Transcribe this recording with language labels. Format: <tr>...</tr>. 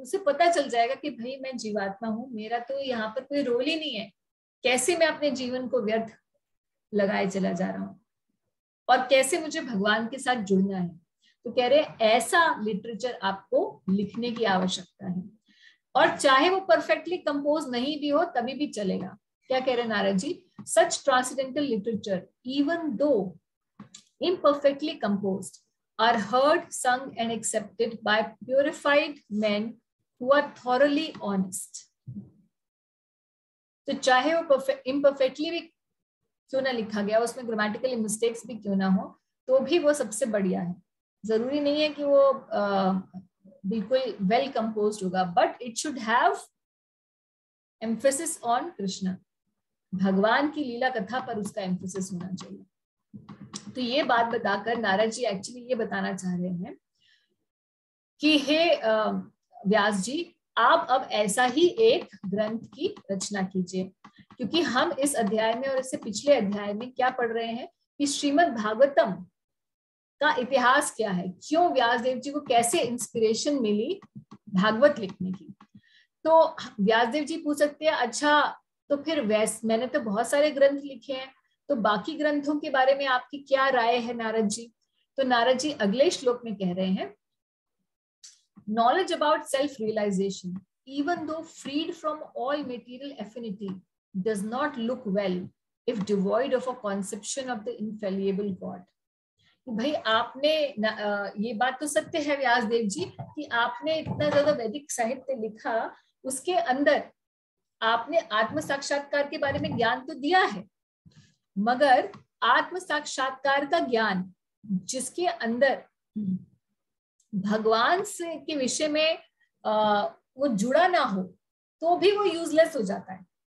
<hi>उसे पता चल जाएगा कि भाई मैं जीवात्मा हूँ, मेरा तो यहाँ पर कोई रोल ही नहीं है, कैसे मैं अपने जीवन को व्यर्थ लगाए चला जा रहा हूँ और कैसे मुझे भगवान के साथ जुड़ना है। तो कह रहे हैं ऐसा लिटरेचर आपको लिखने की आवश्यकता है, और चाहे वो परफेक्टली कंपोज नहीं भी हो तभी भी चलेगा। क्या कह रहे हैं नारद जी?</hi> <en>Such transcendental literature even though imperfectly composed are heard, sung and accepted by purified men who are thoroughly honest.</en> <hi>तो चाहे वो imperfectly भी क्यों ना लिखा गया, उसमें ग्रामेटिकल मिस्टेक्स भी क्यों ना हो, तो भी वो सबसे बढ़िया है। जरूरी नहीं है कि वो बिल्कुल वेल कंपोज्ड होगा,</hi> <en>but it should have emphasis on Krishna,</en> <hi>भगवान की लीला कथा पर उसका एम्फेसिस होना चाहिए। तो ये बात बताकर नारद जी एक्चुअली ये बताना चाह रहे हैं कि हे व्यास जी आप अब ऐसा ही एक ग्रंथ की रचना कीजिए, क्योंकि हम इस अध्याय में और इससे पिछले अध्याय में क्या पढ़ रहे हैं कि श्रीमद् भागवतम का इतिहास क्या है, क्यों व्यासदेव जी को कैसे इंस्पिरेशन मिली भागवत लिखने की। तो व्यासदेव जी पूछ सकते हैं अच्छा तो फिर मैंने तो बहुत सारे ग्रंथ लिखे हैं, तो बाकी ग्रंथों के बारे में आपकी क्या राय है नारद जी। तो नारद जी अगले श्लोक में कह रहे हैं,</hi> <en>knowledge about self-realization, even though freed from all material affinity, does not look well if devoid of a conception of the infallible God.</en> <hi>भाई आपने ये बात तो सत्य है व्यासदेव जी कि आपने इतना ज्यादा वैदिक साहित्य लिखा, उसके अंदर आपने आत्म साक्षात्कार के बारे में ज्ञान तो दिया है, मगर आत्म साक्षात्कार का ज्ञान जिसके अंदर भगवान से के विषय में वो जुड़ा ना हो तो भी वो यूजलेस हो जाता है।</hi>